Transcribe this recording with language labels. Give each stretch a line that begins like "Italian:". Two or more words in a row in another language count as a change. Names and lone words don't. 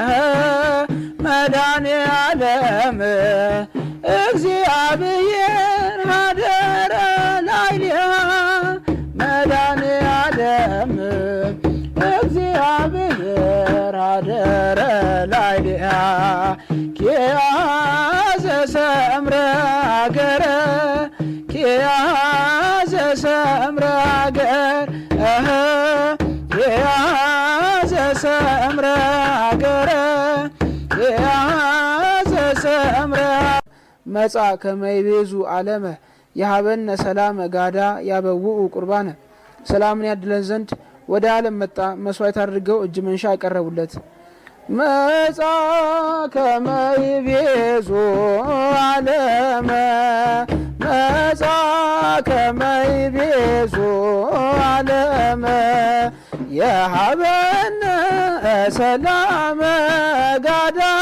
Geez: መድኃኔ ዓለም እግዚአብሔር ሀደረ ላዕሌሃ መድኃኔ ዓለም እግዚአብሔር ሀደረ ላዕሌሃ ኪያሃ ዘሰምረ ሀገረ ኪያሃ ዘሰምረ ሀገር ኪያሃ ዘሰምረ ሀገረ ኪያሃ ዘሰምረ መጻ ከመይቤዙ ዓለመ የሀበነ ሰላመ ጋዳ ያበውኡ ቁርባነ
Amharic: ሰላምን ያድለን ዘንድ ወደ ዓለም መጣ መስዋዕት አድርገው እጅ መንሻ ያቀረቡለት
Geez: መጻ ከመይቤዙ ዓለመ መጻ ከመይቤዙ ዓለመ የሀበነ ሰላመ ጋዳ